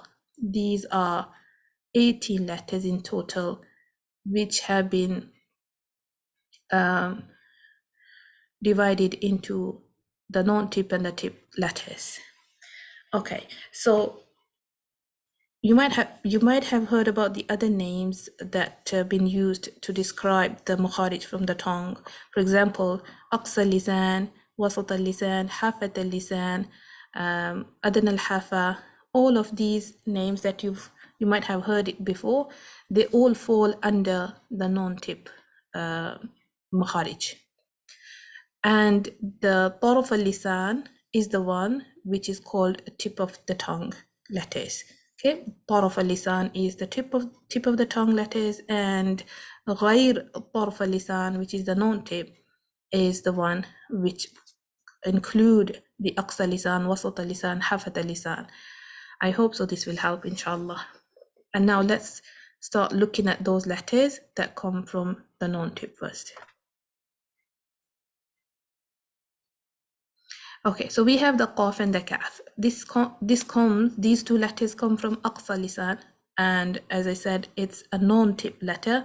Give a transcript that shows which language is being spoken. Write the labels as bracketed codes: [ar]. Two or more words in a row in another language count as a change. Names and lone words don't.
[en] These are 18 letters in total, which have been divided into the non-tip and the tip letters. Okay, so you might have heard about the other names that have been used to describe the makharij from the tongue. For example, [ar] أقصى اللسان، وسط اللسان، حافة اللسان، أدنى الحافة. [en] All of these names that you might have heard it before, they all fall under the non-tip makharij. And the [ar] طرف اللسان [en] is the one which is called tip of the tongue letters. Okay, [ar] طرف اللسان [en] is the tip of the tongue letters, and [ar] غير طرف اللسان, [en] which is the non-tip, is the one which include the [ar] أقصى اللسان، وسط اللسان، حافة اللسان. [en] I hope so this will help, inshallah. And now let's start looking at those letters that come from the non-tip first. Okay, so we have the qaf and the kaf. These two letters come from [ar] أقصى اللسان, [en] and as I said, it's a non-tip letter.